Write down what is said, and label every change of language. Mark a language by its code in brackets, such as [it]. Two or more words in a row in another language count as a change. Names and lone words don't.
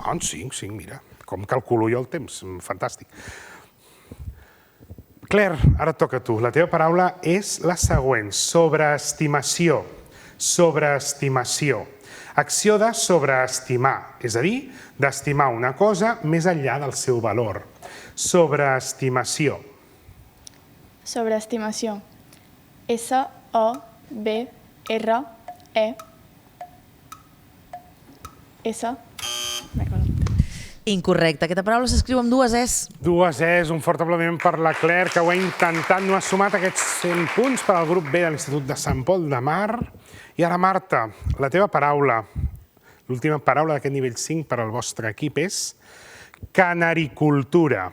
[ca] Ah, 5, mira. Com calculo jo el temps. Fantàstic. Claire, ara et toca a tu. La teva paraula és la següent. Sobreestimació. Sobreestimació. Acció de sobreestimar, és a dir, d'estimar una cosa més enllà del seu valor. Sobreestimació. Sobreestimació. S-O-B-R-E-S. Incorrecte. Aquesta paraula s'escriu amb 2 Es. 2 Es. Un fort aplaudiment per la Claire, que ho ha intentat. No ha sumat aquests 100 punts per al grup B de l'Institut de Sant Pol de Mar. I ara, Marta, la teva paraula, l'última paraula d'aquest nivell 5 per al vostre equip és canaricultura.